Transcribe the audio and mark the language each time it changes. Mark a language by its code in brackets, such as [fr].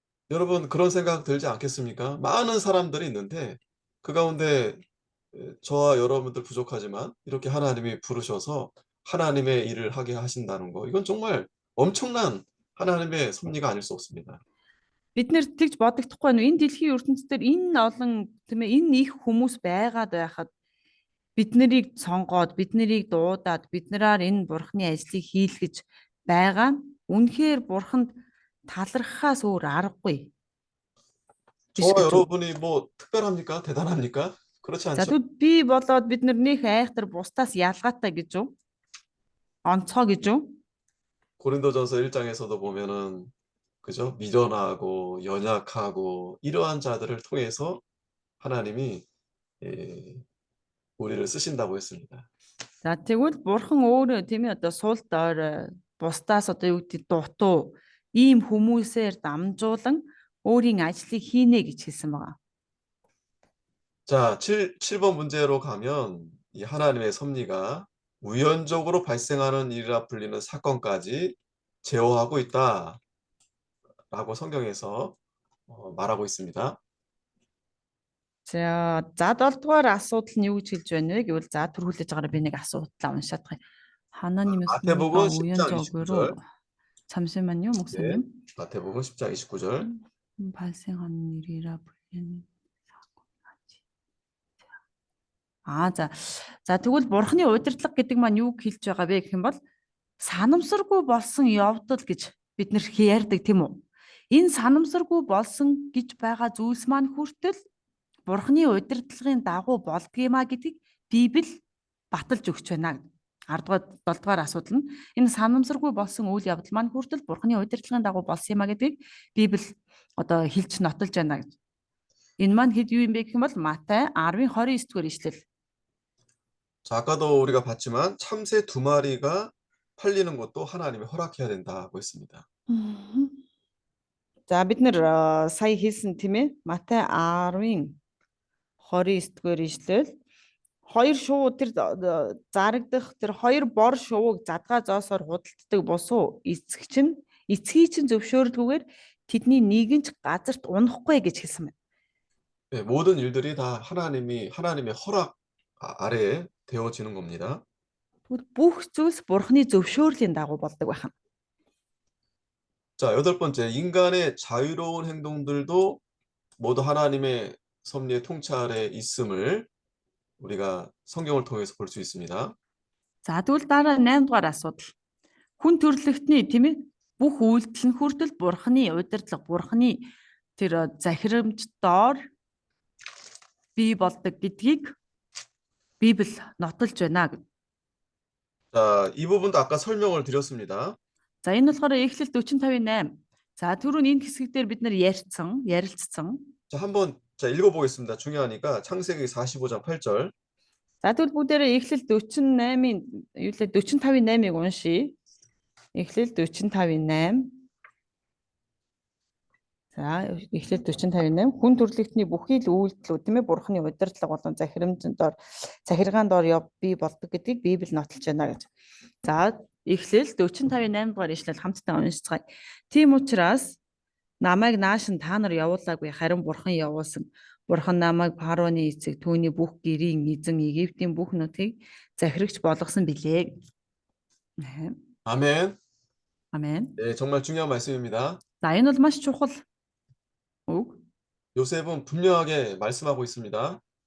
[ko] 여러분 그런 생각 들지 않겠습니까? 많은 사람들이 있는데 그 가운데 저와 여러분들 부족하지만 이렇게 하나님이 부르셔서 하나님의 일을 하게 하신다는 거 이건 정말 엄청난 하나님의 섭리가 아닐 수 없습니다. [mn] Бид нэр тэгж бодогдохгүй байна. Энэ дэлхийн ертөнцийн энэ олон тийм ээ энэ их хүмүүс байгаад байхад бид нарыг сонгоод бид нарыг дуудаад бид нараар энэ Бурхны ажлыг хийлгэж байгаа нь үнэхээр Бурханд талархахаас өөр аргагүй. [ko] 저와 여러분이 뭐 특별합니까? 대단합니까? 그렇지 [mn] За [ko] 않죠. [mn] тэгвэл би болоод бид нар нөх айхтар бусдаас ялгаатай гэж үү? Онцгой гэж үү? [ko] 고린도전서 1장에서도 보면은 그죠? 미련하고 연약하고 이러한 자들을 통해서 하나님이 예, 우리를 쓰신다고 했습니다. [mn] За тэгвэл бурхан өөрөө тийм ээ одоо суул доор бусдаас одоо юу гэдэг дутуу ийм хүмүүсээр дамжуулан өөрийн ажлыг хийнэ гэж хэлсэн байгаа. [ko] 자, 7번 문제로 가면 이 하나님의 섭리가 우연적으로 발생하는 일이라 불리는 사건까지 제어하고 있다라고 성경에서 말하고 있습니다. [mn] За 7 дугаар асуудал нь юу гэж хэлж байна вэ гэвэл за түрүүлж байгаараа би нэг асуудал уншаад байгаа. [ko] 하나님의 마태복음 섭리가 10장 우연적으로 29절. 잠시만요, 네, 목사님. 마태복음 10장 29절. 발생하는 일이라 불리는 사건까지. [mn] За тэгвэл бурхны удирдлага гэдэг маань юу хэлж байгаа вэ гэх юм бол санамсаргүй болсон явдал гэж бид нэр ярьдаг тийм үү? Энэ санамсаргүй болсон гэж байгаа зүйлс маань хүртэл бурхны удирдлагын дагуу болдгиймаа гэдгийг Библи баталж өгч байна. 7 дугаар асуудал нь энэ санамсаргүй болсон үйл явдал маань хүртэл бурхны удирдлагын дагуу болсон юмаа гэдгийг Библи одоо хэлж нотолж байна гэж. Энэ маань хэд юу юм бэ гэх юм бол Матай 10:29 дугаар ишлэл. [ko] 자, 아까도 우리가 봤지만 참새 2마리가 팔리는 것도 하나님이 허락해야 된다고 했습니다. [mn] За бид нэр сая хэлсэн тийм ээ Матай 10-ын 29 дугаар ишлэл хоёр шувуу тэр зарагдах тэр хоёр бор шувууг задгаа зоосоор худалддаг босуу эцгийг чинь зөвшөөрөлгүйгээр тэдний нэг нь ч газарт унахгүй гэж хэлсэн байна. [ko] 네, 모든 일들이 다 하나님의 허락 아래에 되어지는 겁니다. [mn] Тэгвэл бүх зүйлс бурхны зөвшөөрлийн дагуу болдог байх нь. [ko] 자, 8번째, 인간의 자유로운 행동들도 모두 하나님의 섭리의 통찰에 있음을 우리가 성경을 통해서 볼 수 있습니다. [mn] За тэгвэл дараа 8 дугаар асуудал. Хүн төрлөختний тийм ээ бүх үйлдэл нь хүртэл бурхны удирдлага, бурхны тэр захирамждоор бий болдог гэдгийг Библи нотолж байна гэв. [ko] 자, 이 부분도 아까 설명을 드렸습니다. [mn] За энэ болохоор Эхлэл 45:8. За түрүүн энэ хэсэг дээр бид нар ярилцсан. [ko] 자, 한번 읽어보겠습니다. 중요하니까 창세기 45장 8절. [mn] За тэгвэл бүгдээрээ Эхлэл 48-ийн юу лээ 45:8-ыг уншийе. Эхлэл 45:8. За Эхлэл 45:8 хүн төрлөختний бүхий л үйлдэлүүд тийм ээ бурхны удирдлага болон захиргаан доор бий болдог гэдгийг Библи нотолж байна гэж. За Эхлэл 45:8 дугаар ишлэл хамтдаа уншицгаая. Тийм учраас намайг нааш нь та нар явуулаагүй харин бурхан явуулсан. Бурхан намайг фараоны эцэг түүний бүх гэрийн эзэн Египтийн бүх нутгийг захирагч болгосон билээ. [ko] 아멘. 아멘. 네, 정말 중요한 말씀입니다. [mn] За энэ бол маш чухал үг. [ko] 요셉은 분명하게 말씀하고 있습니다.